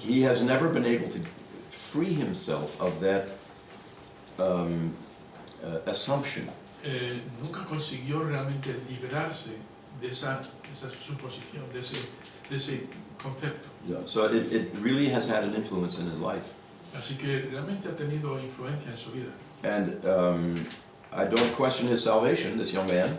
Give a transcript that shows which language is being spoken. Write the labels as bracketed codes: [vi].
[en] He has never been able to free himself of that assumption. [es] Nunca consiguió realmente liberarse de esa suposición, de ese concepto. [en] Yeah, so it really has had an influence in his life. [es] Así que realmente ha tenido influencia en su vida. [en] And I don't question his salvation, this young man.